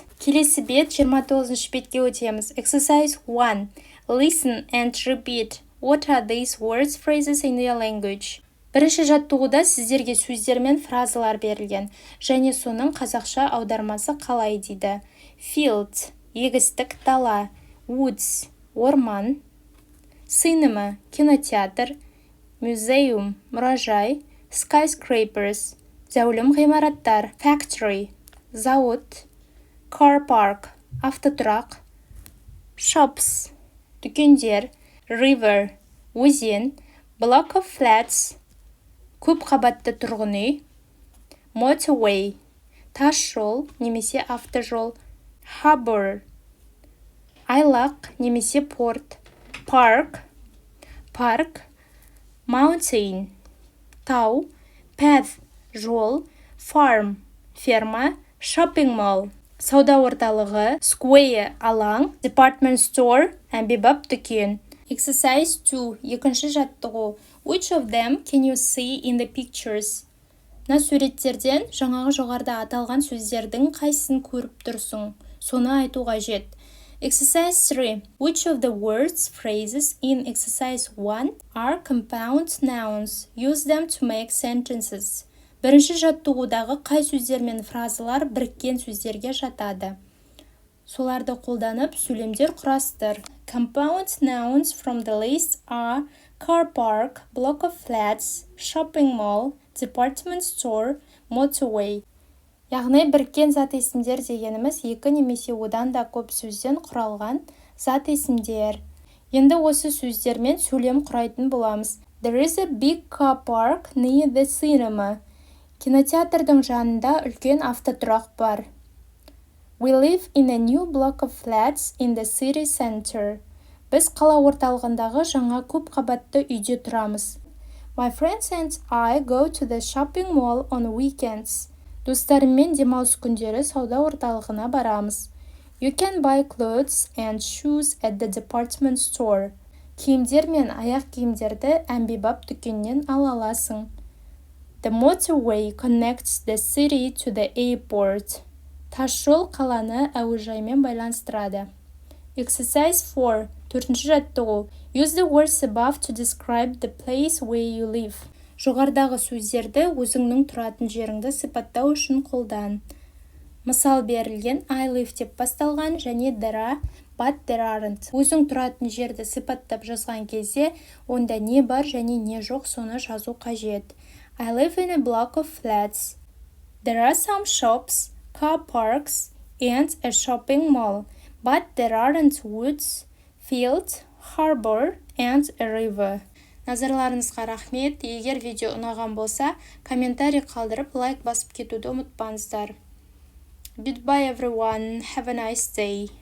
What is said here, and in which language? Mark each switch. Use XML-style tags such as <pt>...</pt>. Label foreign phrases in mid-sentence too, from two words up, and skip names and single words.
<kk>Келесі бет 29-шы бетке өтеміз.</kk> <en>Exercise 1. Listen and repeat. What are these words, phrases in your language?</en> <kk>Бірінші жаттығуда сіздерге сөздер мен фразалар берілген, және соның қазақша аудармасы қалай дейді. Field, егістік дала. Woods, орман. Cinema, кинотеатр. Museum, мұражай. Skyscrapers, зәулім ғимараттар. Factory, зауыт.</kk> <en>Car park,</en> <kk>автотұрақ. Shops, дүкендер. River, өзен.</kk> <en>Block of flats,</en> <kk>көп қабатты тұрғын үй. Motorway, тас жол немесе автожол. Harbor, айлақ немесе порт. Park, парк. Mountain, тау. Path, жол. Farm, ферма.</kk> <en>Shopping mall,</en> <kk>сауда орталығы. Square, алаң.</kk> <en>Department store,</en> <kk>әмбебап дүкен.</kk> <en>Exercise 2.</en> <kk>Екінші жаттығу.</kk> <en>Which of them can you see in the pictures?</en> <kk>Мына суреттерден жаңағы жоғарыда аталған сөздердің қайсысын көріп тұрсың? Соны айту қажет. Exercise 3.</kk> <en>Which of the words, phrases in exercise 1 are compound nouns? Use them to make sentences.</en> <kk>Бірінші жаттығудағы қай сөздер мен фразалар біріккен сөздерге жатады? Соларды қолданып сөйлемдер құрастыр.</kk> <en>Compound nouns from the list are car park, block of flats, shopping mall, department store, motorway.</en> <kk>Яғни біріккен зат есімдер дегеніміз екі немесе одан да көп сөзден құралған зат есімдер. Енді осы сөздермен сөйлем құрайтын боламыз.</kk> <en>There is a big car park near the cinema.</en> <kk>Кинотеатрдың жанында үлкен автотұрақ бар.</kk> <en>We live in a new block of flats in the city center.</en> <kk>Біз қала орталығындағы жаңа көп қабатты үйде тұрамыз.</kk> <en>My friends and I go to the shopping mall on weekends.</en> <kk>Достарыммен демалыс күндері сауда орталығына барамыз.</kk> <en>You can buy clothes and shoes at the department store.</en> <kk>Киімдер мен аяқ киімдерді әмбебап дүкеннен ала аласың.</kk> <en>The motorway connects the city to the airport.</en> <kk>Тасжол қаланы әуежаймен байланыстырады. Exercise 4. Төртінші жаттығу.</kk> <en>Use the words above to describe the place where you live.</en> <kk>Жоғарыдағы сөздерді өзіңнің тұратын жеріңді сипаттау үшін қолдан. Мысал берілген</kk> <en>I live</en> <kk>деп басталған және</kk> <en>there are, but there aren't.</en> <kk>Өзің тұратын жерді сипаттап жазған кезде, онда не бар және не жоқ соны жазу қажет.</kk> <en>I live in a block of flats. There are some shops, car parks, and a shopping mall, but there aren't woods, fields, harbor, and a river.</en> <kk>Назарларыңызға рахмет. Егер видео ұнаған болса, комментарий қалдырып, лайк басып кетуді ұмытпаңыздар.</kk> <en>Goodbye everyone. Have a nice day.</en>